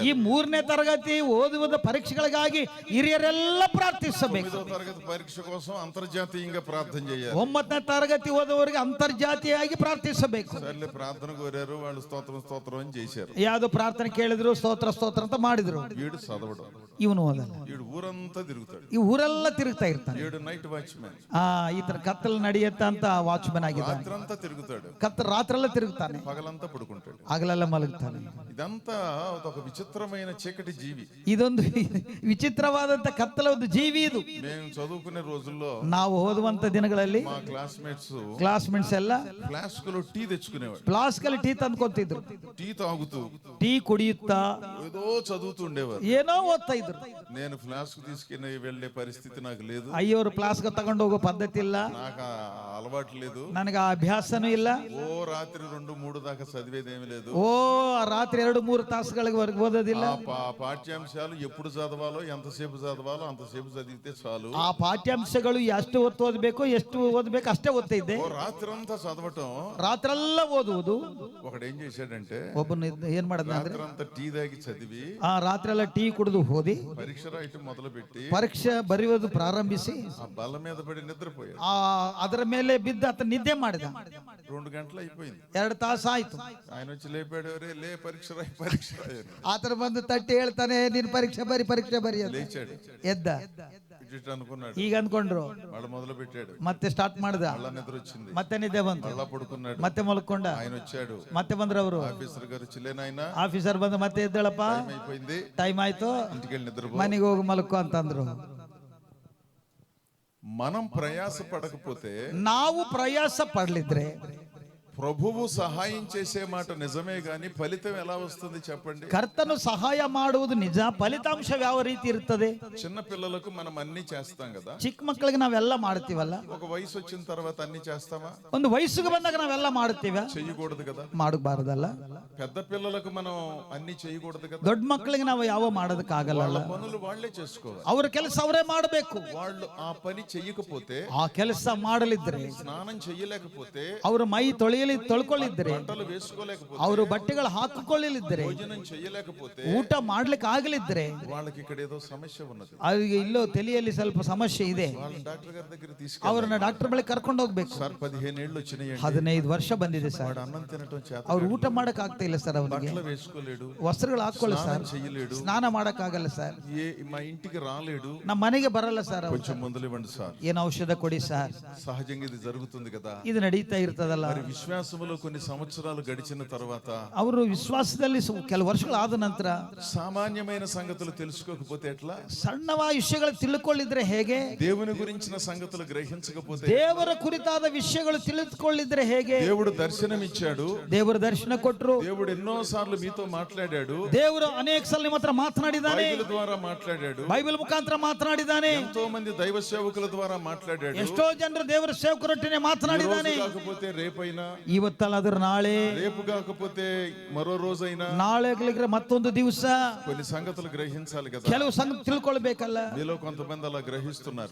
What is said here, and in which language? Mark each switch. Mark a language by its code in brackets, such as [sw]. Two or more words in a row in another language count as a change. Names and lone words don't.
[kn] ಈ 3ನೇ ತರಗತಿ ಓದುವ ಪರೀಕ್ಷೆಗಳಿಗಾಗಿ ಹಿರಿಯರೆಲ್ಲ ಪ್ರಾರ್ಥಿಸಬೇಕು. [te] 9వ తరగతి పరీక్ష కోసం అంతర్జాతీయంగా ప్రార్థన చేయాలి. [kn] 9ನೇ ತರಗತಿ ಓದುವವರಿಗೆ ಅಂತರ್ಜಾತೀಯವಾಗಿ ಪ್ರಾರ್ಥಿಸಬೇಕು. [te] సర్లే ప్రార్థన కోరారు వాళ్ళు, స్తోత్రం స్తోత్రం అని చేశారు. [kn] ಯಾವ್ದು ಪ್ರಾರ್ಥನೆ ಕೇಳಿದ್ರು ಸ್ತೋತ್ರ ಸ್ತೋತ್ರ ಅಂತ ಮಾಡಿದ್ರು. [te] వీడు చదవడం, [kn] ಇವನು ಓದಲ್ಲ. [te] వీడు ఊరంతా తిరుగుతాడు. [kn] ಈ ಊರೆಲ್ಲ ತಿರುಗ್ತಾ ಇರ್ತಾನೆ. [te] వీడు [en] night watchman, [kn] ಈ ತರ ಕತ್ತಲು ನಡೆಯುತ್ತ ಅಂತ ವಾಚ್ಮನ್ ಆಗಿದ್ದಾನೆ. [te] రాత్రంతా తిరుగుతాడు, [kn] ರಾತ್ರೆಲ್ಲ ತಿರುಗ್ತಾನೆ, [te] పగలంతా పడుకుంటాడు, [kn] ಹಗಲೆಲ್ಲ ಮಲಗ್ತಾನೆ. [te] ఇదంతా ఒక విచిత్రమైన చీకటి జీవి. [kn] ಇದೊಂದು ವಿಚಿತ್ರವಾದಂತ ಕತ್ತಲ ಒಂದು ಜೀವಿ ಇದು. [te] మేము చదువుకునే రోజుల్లో [kn] ನಾವು ಓದುವಂತ ದಿನಗಳಲ್ಲಿ [te] మా [kn] ಕ್ಲಾಸ್ಮೇಟ್ಸ್ ಎಲ್ಲ [te] ఫ్లాస్క్ లో టీ తెచ్చుకునేవాడు. [kn] ಫ್ಲಾಸ್ಕ್ ಅಲ್ಲಿ ಟೀ ತಂದ್ಕೊತಿದ್ರು. [te] టీ తాగుతూ [kn] ಟೀ ಕುಡಿಯುತ್ತಾ [te] ఏదో చదువుతూ ఉండేవారు. [kn] ಏನೋ ಓದ್ತಾ ಇದ್ರು. [te] నేను ఫ్లాస్క్ తీసుకుని వెళ్లే పరిస్థితి నాకు లేదు. [kn] ಅಯ್ಯೋರು ಫ್ಲಾಸ್ಕ್ ತಗೊಂಡು ಹೋಗೋ ಪದ್ಧತಿ ಇಲ್ಲ, [te] నాకు ఆ అలవాటు లేదు. [kn] ನನಗೆ ಆ ಅಭ್ಯಾಸನೂ ಇಲ್ಲ. [te] ఓ రాత్రి 2-3 దాకా చదివేదేమి లేదు. [kn] ಓ ರಾತ್ರಿ 2-3 ತಾಸುಗಳಿಗೆ ಓದೋದಿಲ್ಲ. [te] పాఠ్యాంశాలు ఎప్పుడు చదవాలో, ఎంతసేపు చదవాలో అంతసేపు చదివితే చాలు. [kn] ಆ ಪಾಠ್ಯಾಂಶಗಳು ಎಷ್ಟು ಹೊತ್ತು ಓದಬೇಕು, ಎಷ್ಟು ಓದಬೇಕು ಅಷ್ಟೇ ಓದ್ತಾ ಇದ್ದೆ. [te] ఓ రాత్రి అంతా చదవటం. [kn] ರಾತ್ರೆಲ್ಲ ಓದುವುದು. [te] ఒకడు ఏం చేశాడంటే, [kn] ಒಬ್ಬನು ಏನ್ ಮಾಡಿದ ಅಂದ್ರೆ, [te] రాత్రి అంతా టీ తాగి చదివి [kn] ಆ ರಾತ್ರೆಲ್ಲ ಟೀ ಕುಡಿದು ಓದಿ [te] పరీక్ష రాయటం మొదలు పెట్టి [kn] ಪರೀಕ್ಷೆ ಬರೆಯೋದು ಪ್ರಾರಂಭಿಸಿ [te] ఆ బల్ల మీద పడి నిద్రపోయాడు. [kn] ಅದರ ಮೇಲೆ ಬಿದ್ದು ಆತ ನಿದ್ದೆ ಮಾಡಿದ. [te] 2 గంటలు అయిపోయింది. [kn] 2 ತಾಸು ಆಯ್ತು. [te] ఆయన వచ్చి లేపాడు, "ఒరే లే, పరీక్ష రాయి, పరీక్ష రాయి" అని. [kn] ಆತರ ಬಂದು ತಟ್ಟಿ ಹೇಳ್ತಾನೆ, ನೀನು ಪರೀಕ್ಷೆ ಬರಿ ಅಂತ. [te] లేచాడు, [kn] ಎದ್ದ. [te] ఇటు అనుకున్నాడు. [kn] ಈಗ ಅನ್ಕೊಂಡ್ರು, [te] వాళ్ళు మొదలు పెట్టాడు. [kn] ಮತ್ತೆ ಸ್ಟಾರ್ಟ್ ಮಾಡ್ದ. [te] మళ్ళా నిద్ర వచ్చింది, [kn] ಮತ್ತೆ ನಿದ್ದೆ ಬಂತು, [te] మళ్ళా పడుకున్నాడు. [kn] ಮತ್ತೆ ಮಲ್ಕೊಂಡ. [te] ఆయన వచ్చాడు, [kn] ಮತ್ತೆ ಬಂದ್ರು ಅವರು. [te] ఆఫీసర్ గారు, "చిల్లేనాయన, [kn] ಆಫೀಸರ್ ಬಂದು ಮತ್ತೆ ಎದ್ದೇಳಪ್ಪ, [te] టైం అయిపోయింది, [kn] ಟೈಮ್ ಆಯ್ತು, [te] ఇంటికి వెళ్ళి నిద్రపో." [kn] ಮನೆಗೆ ಹೋಗಿ ಮಲ್ಕೋ ಅಂತಂದ್ರು. [te] మనం ప్రయాస పడకపోతే, [kn] ನಾವು ಪ್ರಯಾಸ ಪಡ್ಲಿದ್ರೆ, [te] ప్రభువు సహాయం చేసే మాట నిజమే గాని ఫలితం ఎలా వస్తుంది చెప్పండి? [kn] ಕರ್ತನು ಸಹಾಯ ಮಾಡುವುದು ನಿಜ, ಫಲಿತಾಂಶ ಯಾವ ರೀತಿ ಇರ್ತದೆ? [te] చిన్న పిల్లలకు మనం అన్ని చేస్తాం కదా. [kn] ಚಿಕ್ಕ ಮಕ್ಕಳಿಗೆ ನಾವೆಲ್ಲ ಮಾಡ್ತೀವಲ್ಲ, [te] ఒక వయసు వచ్చిన తర్వాత అన్ని చేస్తామా? [kn] ಒಂದು ವಯಸ್ಸಿಗೆ ಬಂದಾಗ ನಾವೆಲ್ಲ ಮಾಡ್ತೀವ? [te] చెయ్యకూడదు కదా. [kn] ಮಾಡಬಾರದಲ್ಲ. [te] పెద్ద పిల్లలకు మనం అన్ని చేయకూడదు కదా. [kn] ದೊಡ್ಡ ಮಕ್ಕಳಿಗೆ ನಾವು ಯಾವ ಮಾಡೋದಕ್ಕಾಗಲ್ಲ. [te] వాళ్ళ పనులు వాళ్ళే చేసుకోవాలి. [kn] ಅವ್ರ ಕೆಲಸ ಅವರೇ ಮಾಡಬೇಕು. [te] వాళ్ళు ఆ పని చెయ్యకపోతే, [kn] ಆ ಕೆಲಸ ಮಾಡಲಿದ್ರೆ, [te] స్నానం చెయ్యలేకపోతే, [kn] ಅವರು ಮೈ ತೊಳ್ಕೊಳ್ಳಿದ್ರೆ, [te] బట్టలు వేసుకోలేకపోతే, [kn] ಅವರು ಬಟ್ಟೆಗಳು ಹಾಕಿಕೊಳ್ಳಲಿದ್ರೆ, [te] భోజనం చెయ్యలేకపోతే, [kn] ಊಟ ಮಾಡ್ಲಿಕ್ಕೆ ಆಗಲಿದ್ರೆ, [te] వాళ్ళకి ఇక్కడ ఏదో సమస్య ఉన్నది. [kn] ಅವ್ರಿಗೆ ಇಲ್ಲೋ ತಲೆಯಲ್ಲಿ ಸ್ವಲ್ಪ ಸಮಸ್ಯೆ ಇದೆ. [te] వాళ్ళ డాక్టర్ గారి దగ్గర [kn] ಅವ್ರನ್ನ ಡಾಕ್ಟರ್ ಬಳಿ ಕರ್ಕೊಂಡು ಹೋಗ್ಬೇಕು. [te] సార్ 15 ఏళ్ళు వచ్చినాయండి, [kn] 15 ವರ್ಷ ಬಂದಿದೆ ಸರ್, [te] వాడు అన్నం తినటం చేత, [kn] ಅವ್ರು ಊಟ ಮಾಡಕ್ ಆಗ್ತಾ ಇಲ್ಲ ಸರ್, ಅವನಿಗೆ [te] బట్టలు వేసుకోలేడు, [kn] ವಸ್ತ್ರಗಳು ಹಾಕೊಳ್ಳ ಸರ್, [te] చెయ్యలేడు, [kn] ಸ್ನಾನ ಮಾಡಕ್ ಆಗಲ್ಲ ಸರ್, [te] మా ఇంటికి రాలేడు. [kn] ನಮ್ಮ ಮನೆಗೆ ಬರಲ್ಲ ಸರ್. [te] కొంచెం మందులు ఇవ్వండి సార్. [kn] ಏನು ಔಷಧ ಕೊಡಿ ಸರ್. [te] సహజంగా ఇది జరుగుతుంది కదా. [kn] ಇದು ನಡೀತಾ ಇರ್ತದಲ್ಲ. [te] మరి విశ్వాసములో కొన్ని సంవత్సరాలు గడిచిన తర్వాత, [kn] ಅವರು ವಿಶ್ವಾಸದಲ್ಲಿ ಕೆಲವು ವರ್ಷಗಳಾದ ನಂತರ [te] సామాన్యమైన సంగతులు తెలుసుకోకపోతే ఎట్లా? [kn] ಸಣ್ಣ ವಿಷಯಗಳು ತಿಳ್ಕೊಳ್ಳಿದ್ರೆ ಹೇಗೆ? [te] దేవుని గురించిన సంగతులు గ్రహించకపోతే, [kn] ದೇವರ ಕುರಿತಾದ ವಿಷಯಗಳು ತಿಳಿದುಕೊಳ್ಳಿದ್ರೆ ಹೇಗೆ? [te] దేవుడు దర్శనం ఇచ్చాడు, [kn] ದೇವರು ದರ್ಶನ ಕೊಟ್ರು, [te] దేవుడు ఎన్నో సార్లు మీతో మాట్లాడాడు, [kn] ದೇವರು ಅನೇಕ ಸಲ ನಿಮ್ಮ ಹತ್ರ ಮಾತನಾಡಿದ್ದಾನೆ, [te] బైబిల్ ద్వారా మాట్లాడాడు, [kn] ಬೈಬಲ್ ಮುಖಾಂತರ ಮಾತನಾಡಿದ್ದಾನೆ, [te] ఎంతో మంది దైవ సేవకుల ద్వారా మాట్లాడాడు. [kn] ಎಷ್ಟೋ ಜನರು ದೇವರ ಸೇವಕರೊಟ್ಟಿಗೆ ಮಾತನಾಡಿದ್ದಾನೆ. [te] ఈ రోజు కాకపోతే రేపైనా, [kn] ಇವತ್ತಲ್ಲಾದ್ರೂ ನಾಳೆ, [te] రేపు కాకపోతే మరో రోజైనా, [kn] ನಾಳೆ ಮತ್ತೊಂದು ದಿವಸ [te] కొన్ని సంగతులు గ్రహించాలి కదా. [kn] ಕೆಲವು ಸಂಗತಿ ತಿಳ್ಕೊಳ್ಬೇಕಲ್ಲ. [te] మీలో కొంతమంది అలా గ్రహిస్తున్నారు,